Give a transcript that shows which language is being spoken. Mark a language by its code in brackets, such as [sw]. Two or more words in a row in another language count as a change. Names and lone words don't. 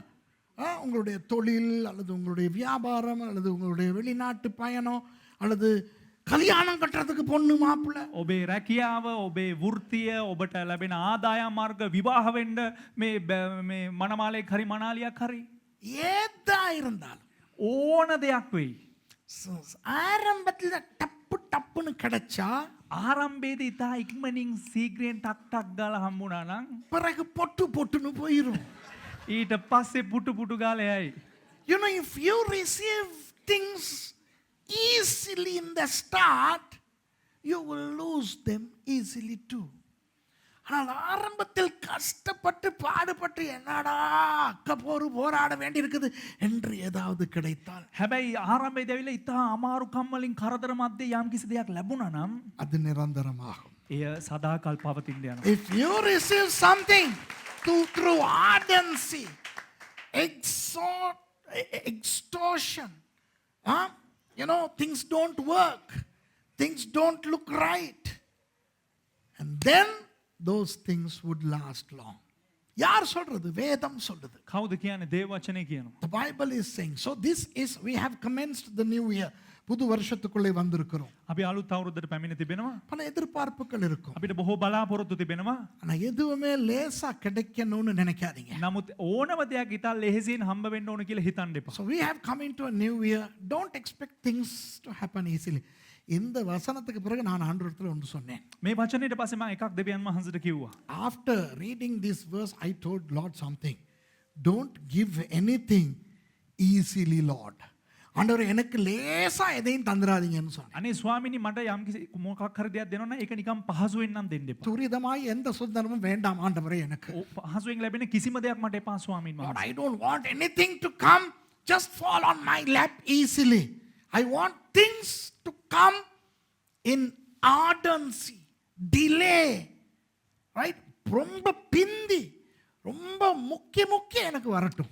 [ta] உங்களுடைய தொழில் அல்லது உங்களுடைய வியாபாரம் அல்லது உங்களுடைய வெளிநாட்டு பயணம் அல்லது கல்யாணம் கட்டுறதுக்கு பொண்ணு மாப்பிள்ளை. [si] ඔබේ රැකියාව, ඔබේ වෘත්තිය, ඔබට ලැබෙන ආදායම් මාර්ග, විවාහ වෙන්න මේ මනමාලයක් හරි මනාලියක් හරි [ta] ஏதா இருந்தாலும் [si] ඕන දෙයක් වෙයි. [ta] ஆரம்பத்தில் டப்புன்னு கிடைச்சா [si] ආරම්භයේදී ඉතා ඉක්මනින් සීග්‍රයෙන් ටක් ගාලා හම්බුණා නම් [ta] பிறகு பொட்டுன்னு போயிரும். [si] ඊට පස්සේ පුටු ගාලා යයි. [en] You know, if you receive things easily in the start, you will lose them easily too. [ta] ஆனால் ஆரம்பத்தில் கஷ்டப்பட்டு பாடுபட்டு என்னடா போராட வேண்டி இருக்குது என்று ஏதாவது கிடைத்தால், [si] හැබැයි ආරම්භයේදී ඇවිල්ලා ඉතා අමාරු කම්මලින් කරදර මැද්දේ යම් කිසි දෙයක් ලැබුණා නම් [ta] அது நிரந்தரமாகும். [si] එය සදාකල් පවතින්න යනවා. [en] If you receive something through ardency, extortion, you know, things don't work, things don't look right, and then those things would last long. [ta] யார் சொல்றது? வேதம் சொல்றது. [si] කවුද කියන්නේ? දේව වචනේ කියනවා. [en] The Bible is saying. So this is, we have commenced the new year. [ta] புது வருஷத்துக்குள்ளே வந்திருக்கிறோம். [si] අපි අලුත් අවුරුද්දට පැමිණ තිබෙනවා. [ta] பல எதிர்பார்ப்புகள் இருக்கும். [si] අපිට බොහෝ බලාපොරොත්තු තිබෙනවා. [ta] ஆனா எதுவுமே லேசா கிடைக்கணும்னு நினைக்காதீங்க. [si] නමුත් ඕනම දෙයක් ඉතා ලෙහෙසියෙන් හම්බ වෙන්න ඕන කියලා හිතන්න එපා. [en] So we have come into a new year. Don't expect things to happen easily. [ta] இந்த வசனத்துக்கு பிறகு நான் ஆண்டவரிடத்தில் ஒன்று சொன்னேன். [si] මේ වචනේට පස්සේ මම එකක් දෙවියන් වහන්සේට කිව්වා. [en] After reading this verse, I told Lord something. Don't give anything easily, Lord. [ta] ஆண்டவரே எனக்கு லேசா எதையும் தந்துராதீங்கன்னு சொன்னேன். [si] අනේ ස්වාමීනි මට යම් කිසි මොකක් හරි දෙයක් දෙනවා නම් ඒක නිකන් පහසුවෙන් නම් දෙන්න එපා. [ta] துரிதமாய் எந்த சுதந்திரமும் வேண்டாம் ஆண்டவரே எனக்கு. [si] පහසුවෙන් ලැබෙන කිසිම දෙයක් මට එපා ස්වාමීන් [en] Lord, [si] වහන්සේ. [en] I don't want anything to come just fall on my lap easily. I want things to come in ardency, delay, right? [ta] ரொம்ப பிந்தி, ரொம்ப முக்கிய எனக்கு வரட்டும்.